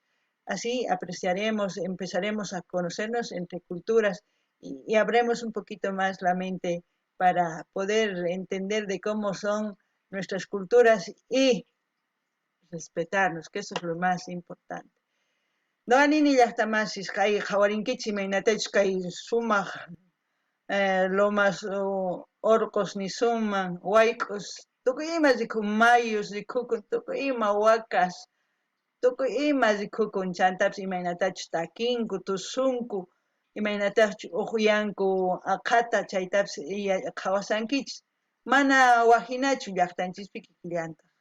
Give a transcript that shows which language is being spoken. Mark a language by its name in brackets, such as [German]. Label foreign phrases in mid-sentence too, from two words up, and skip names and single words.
[Spanish] Así apreciaremos, empezaremos a conocernos entre culturas y abremos un poquito más la mente para poder entender de cómo son nuestras culturas y respetarnos, que eso es lo más importante. [Quechua] No anini llaqtamasis kay hawarinkichis imaynatachus kay sumaq lomas orcos ni suman wayk'us tukuy ima rikhun mayus rikhukun tukuy ima wakas tukuy ima rikhukun chantapis imaynatachus takinku tusunku imaynatachus uqyanku aqhata chaytapis qawasankichis mana wahinachu llaqtanchispi kikillantaq